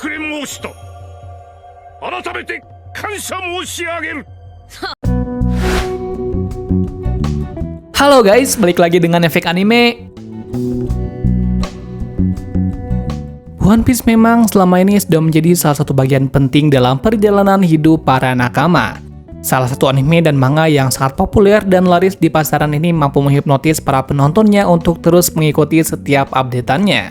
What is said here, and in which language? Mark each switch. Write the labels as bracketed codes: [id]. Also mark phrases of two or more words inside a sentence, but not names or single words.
[ja] 援申した。改めて感謝申し上げる。 [id] Halo guys, balik lagi dengan Efek Anime. One Piece memang selama ini sudah menjadi salah satu bagian penting dalam perjalanan hidup para nakama. Salah satu anime dan manga yang sangat populer dan laris di pasaran ini mampu menghipnotis para penontonnya untuk terus mengikuti setiap update-annya.